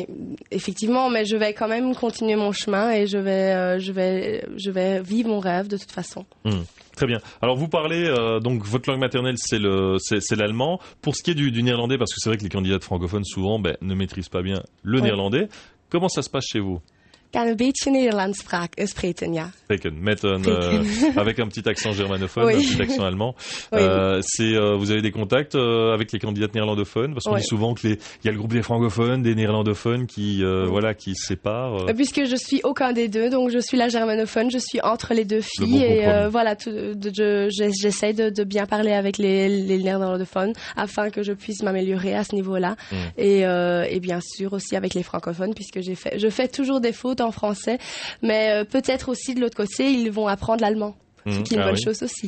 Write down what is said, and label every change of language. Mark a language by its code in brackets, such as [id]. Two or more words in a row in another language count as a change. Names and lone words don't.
[fr] effectivement, mais je vais quand même continuer mon chemin et je vais vivre mon rêve de toute façon. Très bien. Alors vous parlez, donc votre langue maternelle c'est l'allemand. Pour ce qui est du néerlandais, parce que c'est vrai que les candidates francophones souvent ne maîtrisent pas bien le néerlandais, comment ça se passe chez vous ? [nl] Kan een beetje Nederlands spreken, ja. [fr] Avec un petit accent germanophone, oui. Un petit accent allemand. Oui. Vous avez des contacts avec les candidates néerlandophones, parce qu'on dit souvent qu'il y a le groupe des francophones, des néerlandophones qui se séparent. Puisque je suis aucun des deux, donc je suis la germanophone, je suis entre les deux filles et j'essaie de bien parler avec les néerlandophones afin que je puisse m'améliorer à ce niveau-là et bien sûr aussi avec les francophones puisque je fais toujours des fautes en français, mais peut-être aussi de l'autre côté, ils vont apprendre l'allemand, ce qui est une bonne chose aussi.